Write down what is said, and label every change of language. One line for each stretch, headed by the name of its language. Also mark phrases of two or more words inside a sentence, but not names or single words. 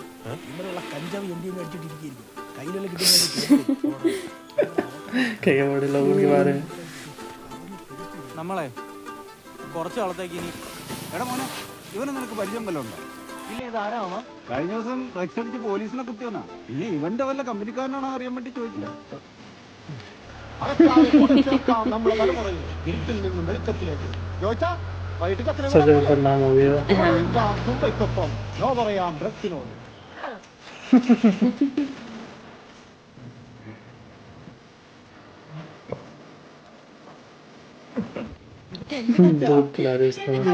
Malayalam: ഇവിടെയുള്ള കഞ്ചാവ് എന്റെയും അടിച്ചിട്ടിരിക്കും. കയ്യിലുള്ള നമ്മളെ കുറച്ച് കാലത്തേക്ക് ഇനി. എടാ മോനെ, ഇവനെ നിനക്ക് പരിചയം വല്ല ഉണ്ടോ? ഇല്ല, ഇതാരാണോ? കഴിഞ്ഞ ദിവസം ഡ്രഗ്സ് അടിച്ച് പോലീസിനെ കുത്തിയോനാ. ഇനി ഇവന്റെ വല്ല കമ്പനിക്കാരനാണോ അറിയാൻ വേണ്ടി ചോദിച്ചില്ല.
Hindi: सजल का नाम हो गया. दूध पिला रहे इसको.